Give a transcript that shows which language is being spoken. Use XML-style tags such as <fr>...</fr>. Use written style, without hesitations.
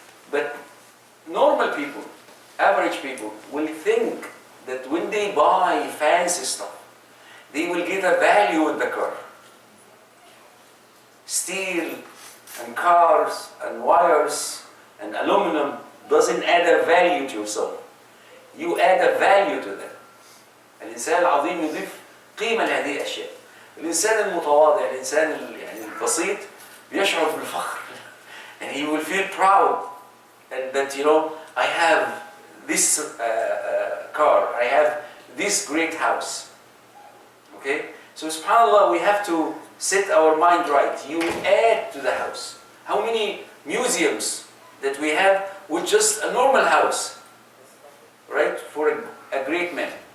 <en>But normal people, average people, will think that when they buy fancy stuff, they will get a value with the car. Steel and cars and wires and aluminum doesn't add a value to yourself. You add a value to them.</en> <ar>الإنسان العظيم يضيف قيمة لهذه الأشياء. الإنسان المتواضع، الإنسان البسيط بيشعر بالفخر.</ar> <en>And he will feel proud that I have this car, I have this great house. Okay? So subhanAllah, we have to set our mind right. You add to the house. How many museums that we have with just a normal house, right, for a great man?</en>